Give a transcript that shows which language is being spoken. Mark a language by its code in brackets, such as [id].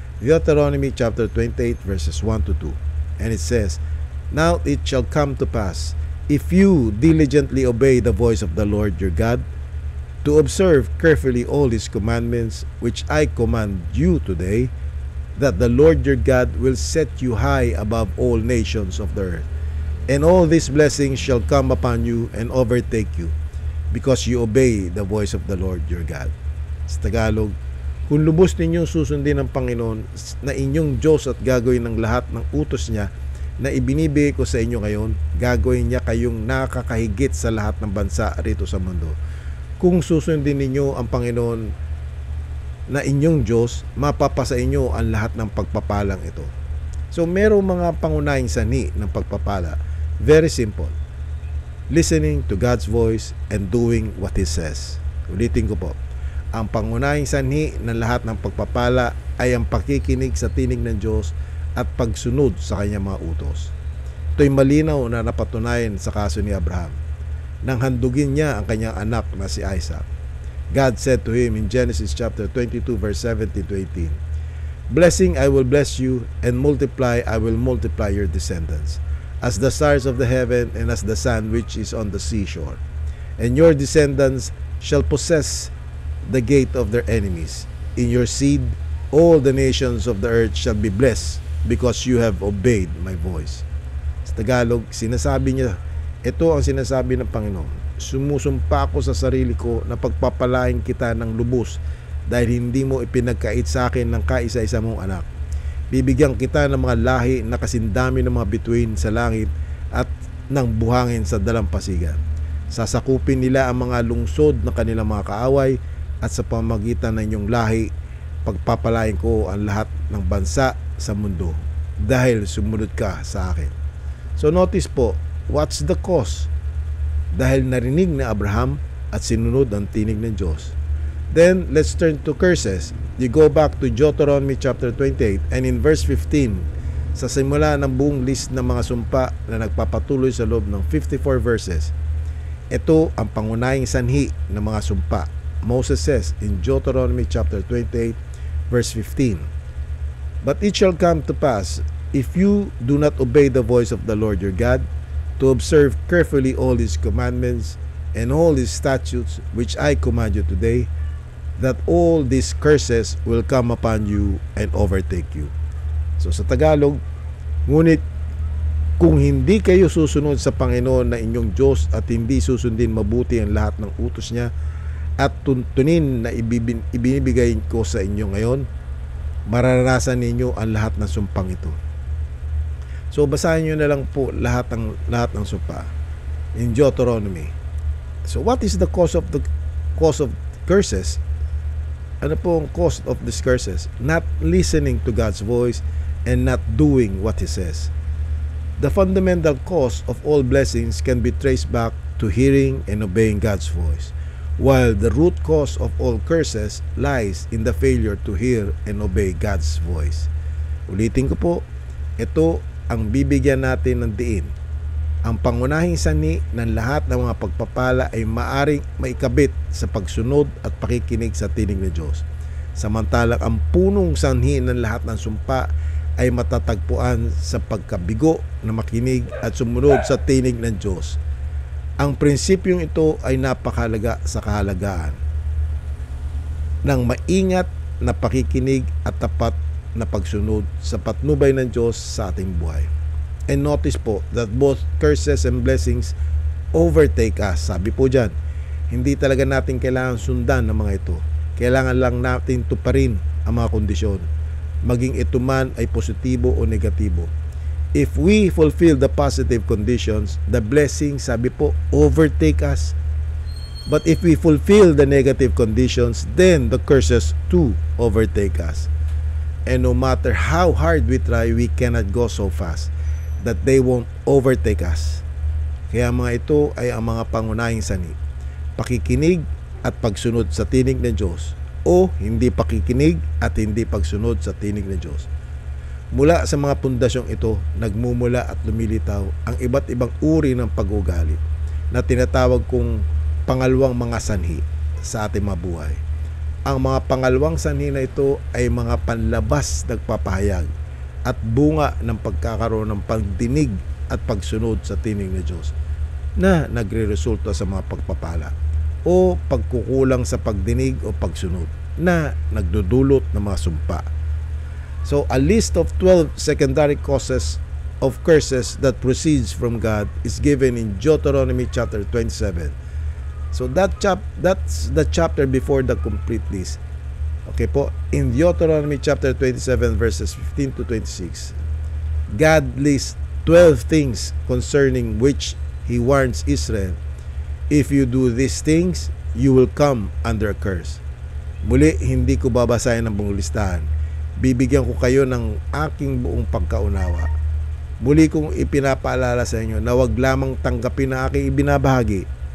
[en] Deuteronomy chapter 28 verses 1 to 2. And it says, "Now it shall come to pass, if you diligently obey the voice of the Lord your God, to observe carefully all his commandments which I command you today, that the Lord your God will set you high above all nations of the earth. And all these blessings shall come upon you and overtake you, because you obey the voice of the Lord your God." [tl] Sa Tagalog, kung lubos ninyong susundin ng Panginoon na inyong Diyos at gagawin ng lahat ng utos niya na ibinibigay ko sa inyo ngayon, gagawin niya kayong nakakahigit sa lahat ng bansa rito sa mundo. Kung susundin ninyo ang Panginoon na inyong Diyos, mapapasa inyo ang lahat ng pagpapalang ito. So, merong mga pangunahing sanhi ng pagpapala. [en] Very simple. Listening to God's voice and doing what He says. [tl] Ulitin ko po. Ang pangunahing sanhi ng lahat ng pagpapala ay ang pakikinig sa tinig ng Diyos at pagsunod sa kanyang mga utos. Ito'y malinaw na napatunayan sa kaso ni Abraham nang handugin niya ang kanyang anak na si Isaac. [en] God said to him in Genesis chapter 22 verse 17 to 18, "Blessing I will bless you, and multiply I will multiply your descendants, as the stars of the heaven and as the sand which is on the seashore. And your descendants shall possess the gate of their enemies. In your seed all the nations of the earth shall be blessed, because you have obeyed my voice." [tl] Sa Tagalog, sinasabi niya, ito ang sinasabi ng Panginoon: "Sumusumpa ako sa sarili ko na pagpapalain kita ng lubos dahil hindi mo ipinagkait sa akin ng kaisa-isa mong anak. Bibigyan kita ng mga lahi na kasindami ng mga bituin sa langit at ng buhangin sa dalampasigan. Sasakupin nila ang mga lungsod ng kanilang mga kaaway, at sa pamamagitan ng inyong lahi, pagpapalain ko ang lahat ng bansa sa mundo dahil sumunod ka sa akin." [en] So notice po, what's the cause? [tl] Dahil narinig ni Abraham at sinunod ang tinig ng Diyos. [en] Then, let's turn to curses. You go back to Deuteronomy chapter 28 and in verse 15, [tl] sa simula ng buong list ng mga sumpa na nagpapatuloy sa loob ng 54 verses, ito ang pangunahing sanhi ng mga sumpa. [en] Moses says in Deuteronomy chapter 28 verse 15, "But it shall come to pass, if you do not obey the voice of the Lord your God, to observe carefully all his commandments and all his statutes which I command you today, that all these curses will come upon you and overtake you." [tl] So sa Tagalog, ngunit kung hindi kayo susunod sa Panginoon na inyong Diyos at hindi susundin mabuti ang lahat ng utos niya at tuntunin na ibinibigay ko sa inyo ngayon, mararanasan ninyo ang lahat ng sumpang ito. So basahin nyo na lang po lahat ng sumpa in Deuteronomy. [en] So what is the cause of curses? [tl] Ano po ang cause of these curses? [en] Not listening to God's voice and not doing what He says. The fundamental cause of all blessings can be traced back to hearing and obeying God's voice, while the root cause of all curses lies in the failure to hear and obey God's voice. [tl] Ulitin ko po, ito ang bibigyan natin ng diin. Ang pangunahing sanhi ng lahat ng mga pagpapala ay maaring maikabit sa pagsunod at pakikinig sa tinig ng Diyos. Samantalang ang punong sanhi ng lahat ng sumpa ay matatagpuan sa pagkabigo na makinig at sumunod sa tinig ng Diyos. Ang prinsipyong ito ay napakahalaga sa kahalagaan ng maingat na pakikinig at tapat na pagsunod sa patnubay ng Diyos sa ating buhay. [en] And notice po that both curses and blessings overtake us. [tl] Sabi po dyan, hindi talaga natin kailangan sundan ng mga ito. Kailangan lang natin tuparin ang mga kondisyon, maging ito man ay positibo o negatibo. [en] If we fulfill the positive conditions, the blessings, [tl] sabi po, [en] overtake us. But if we fulfill the negative conditions, then the curses too overtake us. And no matter how hard we try, we cannot go so fast that they won't overtake us. [tl] Kaya mga ito ay ang mga pangunahing sanhi: pakikinig at pagsunod sa tinig ng Diyos, o hindi pakikinig at hindi pagsunod sa tinig ng Diyos. Mula sa mga pundasyong ito, nagmumula at lumilitaw ang iba't ibang uri ng pag-uugali na tinatawag kong pangalawang mga sanhi sa ating mga buhay. Ang mga pangalawang sanhi na ito ay mga panlabas nagpapahayag at bunga ng pagkakaroon ng pagdinig at pagsunod sa tinig ng Diyos na nagre-resulta sa mga pagpapala o pagkukulang sa pagdinig o pagsunod na nagdudulot ng mga sumpa. [en] So, a list of 12 secondary causes of curses that proceeds from God is given in Deuteronomy chapter 27. So, that's the chapter before the complete list. Okay po, in Deuteronomy chapter 27 verses 15 to 26, God lists 12 things concerning which He warns Israel, if you do these things, you will come under a curse. [tl] Muli, hindi ko babasahin ang buong listahan. Bibigyan ko kayo ng aking buong pagkaunawa. Muli kong ipinapaalala sa inyo na wag lamang tanggapin ang aking ibinabahagi.